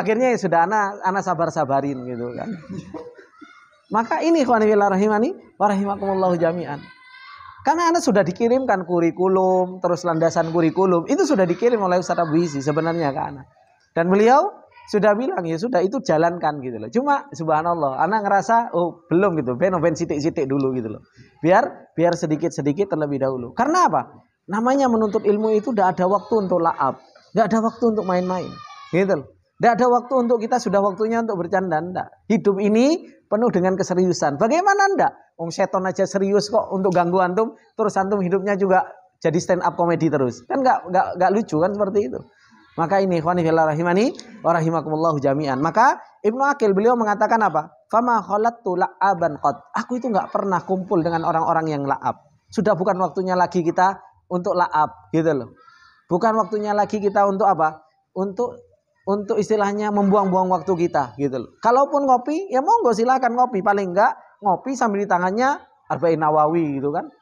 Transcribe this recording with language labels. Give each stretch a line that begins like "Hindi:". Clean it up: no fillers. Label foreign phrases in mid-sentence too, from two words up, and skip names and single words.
Indonesian: Akhirnya ya sudah anak sabar-sabarin gitu kan. Maka ini
Arabic: إخواني في الله رحمني ورحمكم الله جميعا.
Indonesian: Karena anak sudah dikirimkan kurikulum, terus landasan kurikulum, itu sudah dikirim oleh Ustaz Abuisi sebenarnya ke anak. Dan beliau sudah bilang ya sudah itu jalankan gitu loh. Cuma subhanallah anak ngerasa oh belum gitu.
Javanese: Ben sitik-sitik dulu gitu loh.
Indonesian: Biar sedikit-sedikit terlebih dahulu. Karena apa? Namanya menuntut ilmu itu tidak ada waktu untuk la'ab. Tidak ada waktu untuk main-main. Gitu loh. Tidak ada waktu untuk kita sudah waktunya untuk bercanda. Enggak. Hidup ini penuh dengan keseriusan. Bagaimana enggak? Seton aja serius kok untuk ganggu antum. Terus antum hidupnya juga jadi
English: stand up comedy
Indonesian: terus. Kan enggak lucu kan seperti itu. Maka ini
Arabic: إخواني في الله رحمني ورحمكم الله جميعا.
Indonesian: Maka Ibnu Aqil beliau mengatakan apa?
Arabic: فما خالطت لعابا قد.
Indonesian: Aku itu enggak pernah kumpul dengan orang-orang yang la'ab. Sudah bukan waktunya lagi kita untuk la'ab gitu loh. Bukan waktunya lagi kita untuk apa? Untuk istilahnya membuang-buang waktu kita gitu loh. Kalaupun ngopi ya monggo silakan ngopi, paling enggak ngopi sambil di tangannya Arba'in Nawawi gitu kan.